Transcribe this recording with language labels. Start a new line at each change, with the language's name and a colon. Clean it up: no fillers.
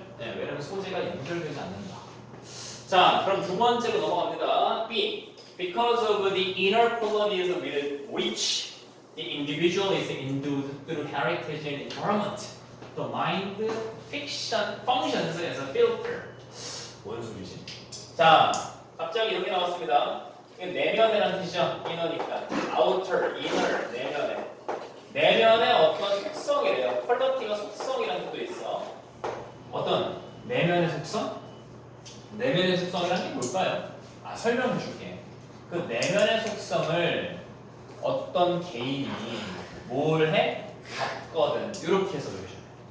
Korean: 네, 왜냐면 소재가 연결되지 않는다. 자, 그럼 두 번째로 넘어갑니다. B.
English: Because of the inner qualities with which the individual is endowed through heritage and environment, the mind functions as a filter.
Korean: 뭔 소리지? 자, 갑자기 이렇게 나왔습니다. 이건 내면이라는 뜻이죠. inner니까.
English: outer, inner,
Korean: 내면에. 내면의 어떤 속성이래요. 퀄리티가 속성이라는 뜻도 있어. 어떤 내면의 속성? 내면의 속성이라는 게 뭘까요? 설명을 줄게. 그 내면의 속성을 어떤 개인이 뭘 해? 갖거든. 이렇게 해서 그러셔야 돼요.